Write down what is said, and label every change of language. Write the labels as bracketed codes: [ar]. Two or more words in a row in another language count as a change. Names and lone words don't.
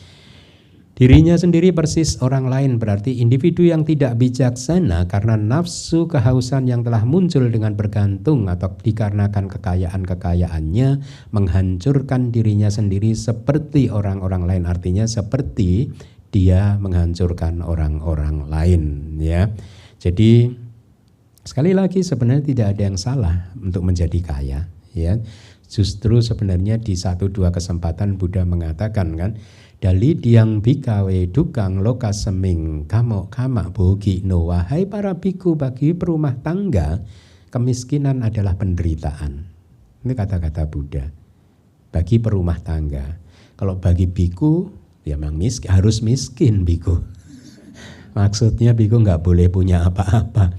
[id] Dirinya sendiri persis orang lain, berarti individu yang tidak bijaksana karena nafsu kehausan yang telah muncul dengan bergantung atau dikarenakan kekayaan-kekayaannya menghancurkan dirinya sendiri seperti orang-orang lain, artinya seperti dia menghancurkan orang-orang lain ya. Jadi sekali lagi sebenarnya tidak ada yang salah untuk menjadi kaya ya. Justru sebenarnya di 1-2 kesempatan Buddha mengatakan kan, [pi] Dali diang bikawe dukang loka seming kama bogi no, [id] wahai para biku, bagi perumah tangga kemiskinan adalah penderitaan. Ini kata-kata Buddha. Bagi perumah tangga. Kalau bagi biku ya memang harus miskin biku. Maksudnya biku nggak boleh punya apa-apa.